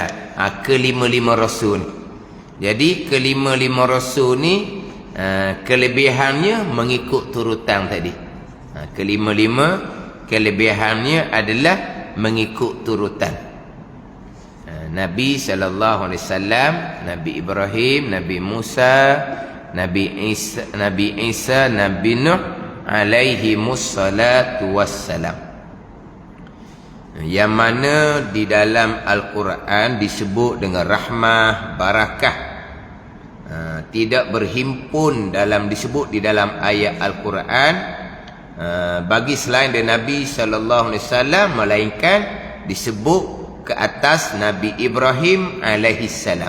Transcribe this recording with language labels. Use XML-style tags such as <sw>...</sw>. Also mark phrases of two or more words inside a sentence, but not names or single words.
<ms>Kelima-lima rasul. Jadi kelima-lima rasul ni kelebihannya mengikut turutan tadi. Kelima-lima kelebihannya adalah mengikut turutan.</ms> <ar>Nabi صلى الله عليه وسلم,</ar> <ms>Nabi Ibrahim, Nabi Musa, Nabi Isa, Nabi Nuh</ms> <ar>عليه الصلاة والسلام.</ar> <ms>Yang mana di dalam Al-Quran disebut dengan rahmah, barakah. Tidak berhimpun disebut di dalam ayat Al-Quran bagi selain dari Nabi</ms> <ar>صلى الله عليه وسلم,</ar> <ms>melainkan disebut ke atas Nabi Ibrahim</ms> <ar>عليه السلام.</ar>